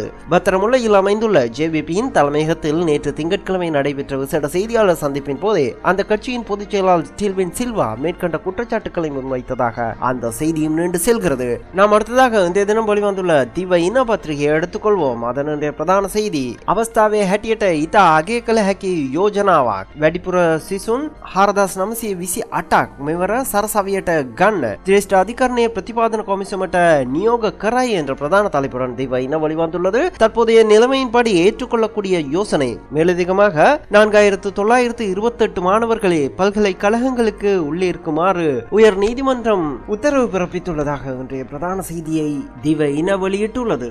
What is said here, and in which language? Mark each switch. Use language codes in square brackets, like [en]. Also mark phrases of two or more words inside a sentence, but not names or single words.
[ta] பத்திரமுல்லையில் அமைந்துள்ள ஜேவிபியின் தலைமையகத்தில் நேற்று திங்கட்கிழமை நடைபெற்ற விசேட செய்தியாளர் சந்திப்பின் போதே அந்த கட்சியின் பொதுச் செயலாளர் டில்வின் சில்வா மேற்கண்ட குற்றச்சாட்டுக்களை முன்வைத்ததாக அந்த செய்தியும் நீண்டு செல்கிறது. நாம் அடுத்ததாக இந்த தினம் வெளிவந்துள்ள திவ இன பத்திரிகையை எடுத்துக்கொள்வோம். அதனுடைய பிரதான செய்தி, [si] අවස්ථාවේ හැටියට ඉතා අගය කළ හැකි යෝජනාවක් වැඩිපුර සිසුන් 4928ක් මෙවර සරසවියට ගන්න ජ්‍යෙෂ්ඨ අධිකරණයේ ප්‍රතිපාදන කොමිසමට නියෝග කරයි [ta] என்ற பிரதான தலைப்புடன் திவ இன வெளிவந்துள்ளது. தற்போதைய நிலைமையின்படி ஏற்றுக்கொள்ளக்கூடிய யோசனை. மேலதிகமாக 4928 மாணவர்களை பல்கலைக்கழகங்களுக்கு உள்ளிருக்குமாறு உயர் நீதிமன்றம் உத்தரவு பிறப்பித்துள்ளதாக இன்றைய பிரதான செய்தியை திவ இன வெளியிட்டுள்ளது.